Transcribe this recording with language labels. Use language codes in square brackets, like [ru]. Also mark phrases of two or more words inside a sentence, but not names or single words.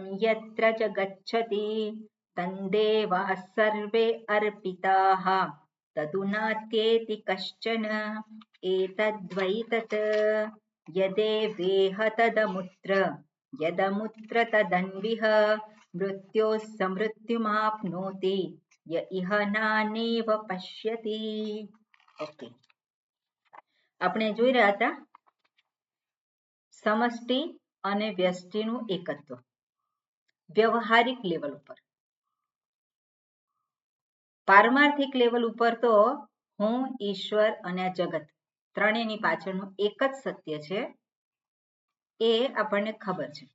[sa] यत्र च गच्छति तन्देवाः सर्वे अर्पिताः तदुनात्येति कश्चन एतद्वैतत् यदेवेह तदमुत्र यदमुत्र तदन्विह मृत्योः समृत्युमाप्नोति य इह नानेव पश्यति. [gu] ઓકે, આપણે જોઈ રહ્યા હતા સમષ્ટિ અને વ્યષ્ટિનું એકત્વ વ્યવહારિક લેવલ ઉપર. પારમાર્થિક લેવલ ઉપર તો હું, ઈશ્વર અને આ જગત ત્રણેયની પાછળનું એક જ સત્ય છે એ આપણને ખબર છે.